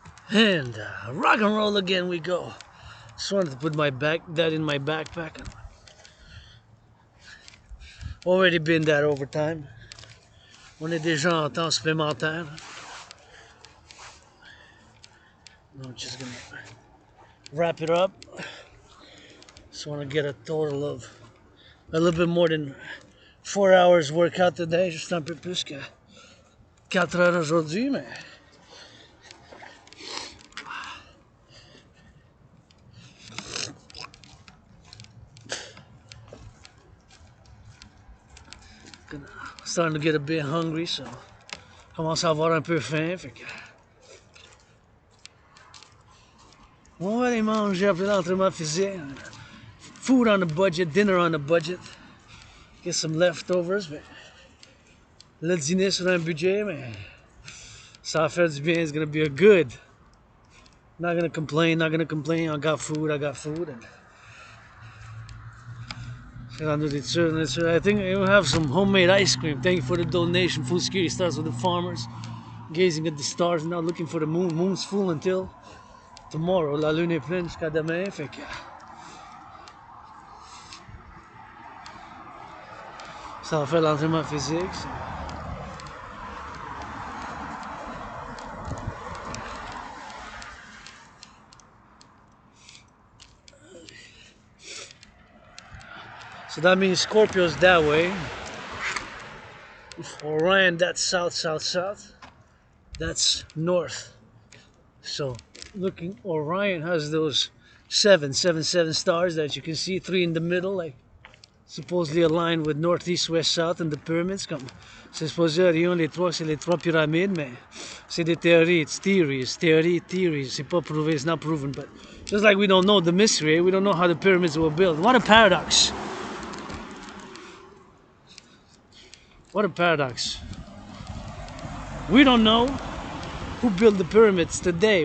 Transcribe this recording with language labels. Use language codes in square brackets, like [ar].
[en] And rock and roll again we go. Just wanted to put that in my backpack. Already been that overtime. [fr] On est déjà en temps supplémentaire. [en] I'm just gonna wrap it up. Just want to get a total of a little bit more than 4 hours workout today. [fr] Juste un peu plus que 4 heures aujourd'hui, mais [en] starting to get a bit hungry, so [fr] commence à avoir un peu faim, fait que On va aller manger après l'entraînement physique. [en] Food on a budget, dinner on a budget. Get some leftovers, [fr] mais le dîner sur un budget, mais ça va faire du bien. [en] It's gonna be a good. Not gonna complain, not gonna complain. I got food, I got food. And I think we'll have some homemade ice cream. Thank you for the donation. Food security starts with the farmers. Gazing at the stars, now looking for the moon. Moon's full until tomorrow. [fr] La lune est pleine jusqu'à demain. Fait que ça va faire l'entraînement physique. [en] So that means Scorpio's that way. Orion, that's south, south, south. That's north. So looking, Orion has those seven stars that you can see, 3 in the middle, like supposedly aligned with north, east, west, south, and the pyramids. [fr] Comme c'est supposé Orion, les trois, c'est les 3 pyramides, mais c'est des théories, [en] it's theories, theories. [fr] C'est pas prouvé, [en] it's not proven, but just like we don't know the mystery, we don't know how the pyramids were built. What a paradox. What a paradox. We don't know who built the pyramids today.